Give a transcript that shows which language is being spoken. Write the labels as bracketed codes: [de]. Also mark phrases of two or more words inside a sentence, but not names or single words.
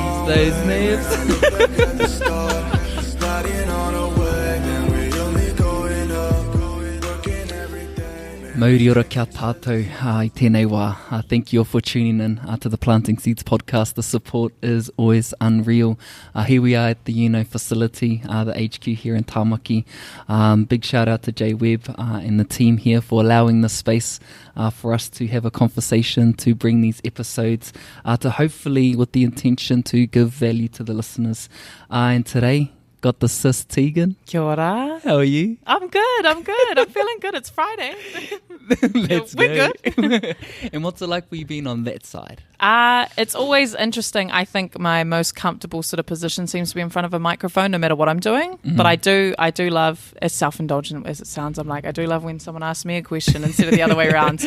[en] those nerves. [mi] Mauri ora kia tātou I tēnei wā. [en] Thank you all for tuning in to the Planting Seeds podcast. The support is always unreal. Here we are at the YOUKNOW facility, the HQ here in Tāmaki. Big shout out to Jay Webb and the team here for allowing this space for us to have a conversation, to bring these episodes, to hopefully with the intention to give value to the listeners. And today, got the sis Tegan. [mi] Kia ora. [en] How are you? I'm good. I'm feeling good. It's Friday. We're good. And what's it like for you being on that side? It's always interesting. I think my most comfortable sort of position seems to be in front of a microphone, no matter what I'm doing. Mm-hmm. But I do love, as self-indulgent as it sounds, I'm like, I do love when someone asks me a question instead of the other way around.